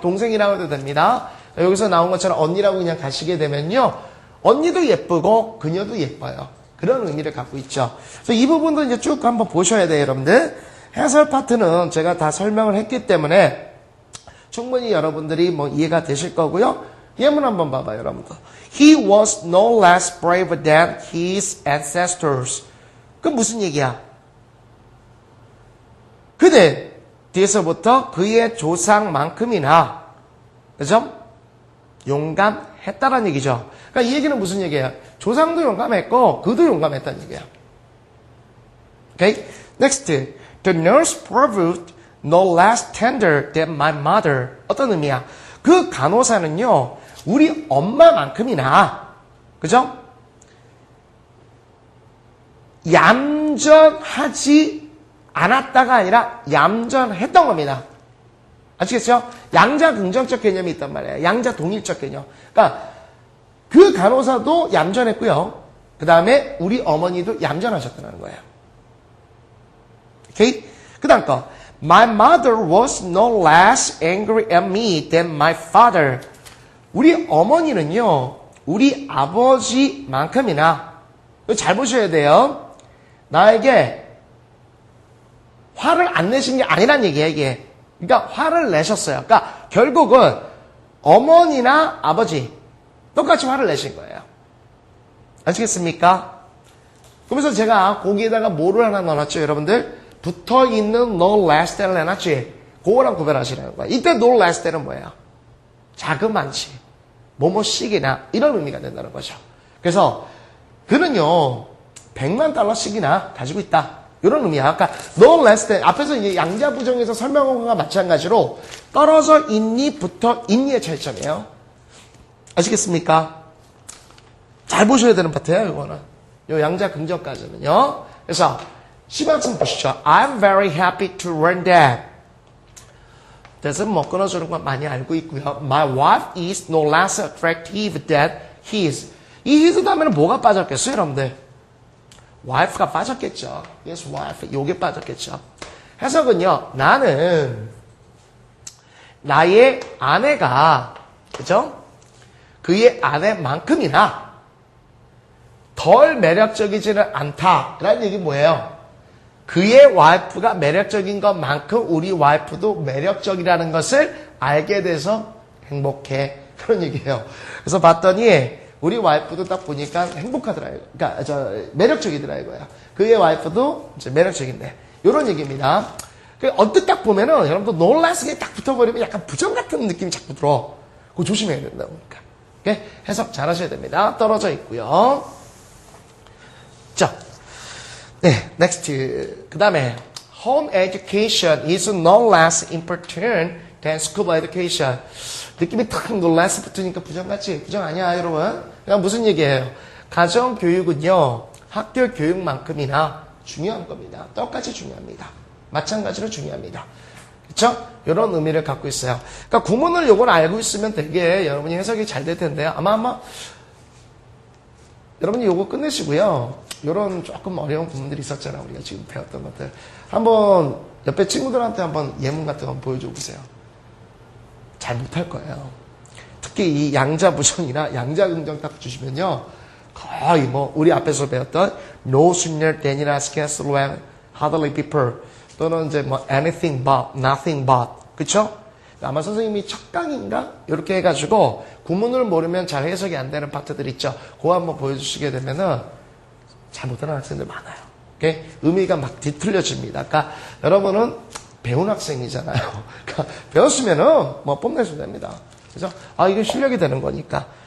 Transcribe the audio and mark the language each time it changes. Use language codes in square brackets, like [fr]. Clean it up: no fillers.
[ko] 동생이라고 해도 됩니다. 여기서 나온 것처럼 언니라고 그냥 가시게 되면요. 언니도 예쁘고 그녀도 예뻐요. 그런 의미를 갖고 있죠. 그래서 이 부분도 이제 쭉 한번 보셔야 돼요, 여러분들. 해설 파트는 제가 다 설명을 했기 때문에 충분히 여러분들이 뭐 이해가 되실 거고요. 예문 한번 봐봐요, 여러분들. [en] He was no less brave than his ancestors. [ko] 그건 무슨 얘기야? 그는 뒤에서부터 그의 조상만큼이나, 그죠? 용감했다라는 얘기죠. 그러니까 이 얘기는 무슨 얘기예요? 조상도 용감했고 그도 용감했다는 얘기야. [en] Okay? Next, the nurse proved no less tender than my mother. [ko] 어떤 의미야? 그 간호사는요, 우리 엄마만큼이나, 그죠? 얌전하지 않았다가 아니라 얌전했던 겁니다. 아시겠죠? 양자 긍정적 개념이 있단 말이에요. 양자 동일적 개념. 그러니까 그 간호사도 얌전했고요. 그 다음에 우리 어머니도 얌전하셨다는 거예요. 오케이? 그 다음 거. [en] My mother was no less angry at me than my father. [ko] 우리 어머니는요, 우리 아버지만큼이나, 잘 보셔야 돼요. 나에게 화를 안 내신 게 아니란 얘기예요, 이게. 그러니까 화를 내셨어요. 그러니까 결국은 어머니나 아버지 똑같이 화를 내신 거예요. 아시겠습니까? 그러면서 제가 거기에다가 뭐를 하나 넣어놨죠, 여러분들? 붙어있는 no less than을 해놨지. 그거랑 구별하시라는 거예요. 이때 no less than은 뭐예요? 자그만치, 뭐뭐씩이나 이런 의미가 된다는 거죠. 그래서 그는요 100만 달러씩이나 가지고 있다. 이런 의미야. 아까 no less than 앞에서 이제 양자 부정에서 설명한 것과 마찬가지로 떨어져 있니 붙어 있니의 차이점이에요. 아시겠습니까? 잘 보셔야 되는 파트예요. 이거는 요 양자 긍정까지는요. 그래서 10학생 보시죠. [en] I'm very happy to learn that. [ko] 그래서 뭐 끊어주는 건 많이 알고 있고요. [en] My wife is no less attractive than his. [ko] 이 his 다음에는 뭐가 빠졌겠어요, 여러분들? wife가 빠졌겠죠. [en] Yes, wife. [ko] 요게 빠졌겠죠. 해석은요, 나는 나의 아내가, 그죠? 그의 아내만큼이나 덜 매력적이지는 않다라는 얘기 뭐예요? 그의 와이프가 매력적인 것만큼 우리 와이프도 매력적이라는 것을 알게 돼서 행복해. 그런 얘기예요. 그래서 봤더니 우리 와이프도 딱 보니까 행복하더라고요. 그러니까 매력적이더라고요. 그의 와이프도 이제 매력적인데 이런 얘기입니다. 언뜻 딱 보면은 여러분도 놀라스게 딱 붙어버리면 약간 부정 같은 느낌이 자꾸 들어. 그거 조심해야 된다고. 그러니까. 오케이? 해석 잘 하셔야 됩니다. 떨어져 있고요. 자, 네, next. 그 다음에 [en] home education is no less important than school education. [ko] 느낌이 탁 less 붙으니까 부정같지? 부정 아니야, 여러분. 그냥 무슨 얘기예요? 가정교육은요, 학교 교육만큼이나 중요한 겁니다. 똑같이 중요합니다. 마찬가지로 중요합니다. 그렇죠? 이런 의미를 갖고 있어요. 그러니까 구문을 요걸 알고 있으면 되게 여러분이 해석이 잘 될 텐데요. 아마 여러분이 요거 끝내시고요. 이런 조금 어려운 구문들이 있었잖아요. 우리가 지금 배웠던 것들. 한번 옆에 친구들한테 한번 예문 같은 거 보여줘 보세요. 잘 못할 거예요. 특히 이 양자 부정이나 양자 긍정 딱 주시면요. 거의 뭐 우리 앞에서 배웠던 no sooner than이나 scarcely when, hardly before 또는 이제 뭐 anything but, nothing but 그쵸? 아마 선생님이 첫 강인가? 이렇게 해가지고 구문을 모르면 잘 해석이 안 되는 파트들 있죠. 그거 한번 보여주시게 되면은 잘 못하는 학생들 많아요. 오케이? 의미가 막 뒤틀려집니다. 그러니까 여러분은 배운 학생이잖아요. 그러니까 배웠으면은 뭐 뽐내셔도 됩니다. 그죠? 아, 이게 실력이 되는 거니까.